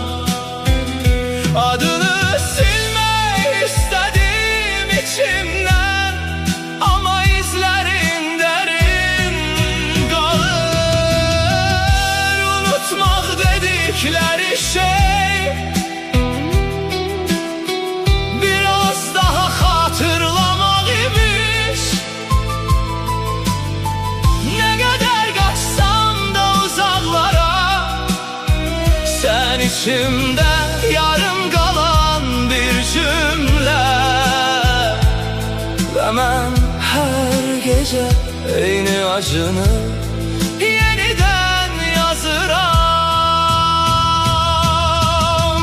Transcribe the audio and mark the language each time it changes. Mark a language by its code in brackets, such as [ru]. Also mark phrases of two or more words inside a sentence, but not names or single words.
[az] Adını silmək istədim içimdən, ama izlərin dərin qalır. Unutmaq dedikləri şey biraz daha xatırlamaq imiş. [tr] Ne kadar kaçsam da uzaklara, sen içimde yarım kalan bir cümle. Ve ben her gece eyni acını yeniden yazıram.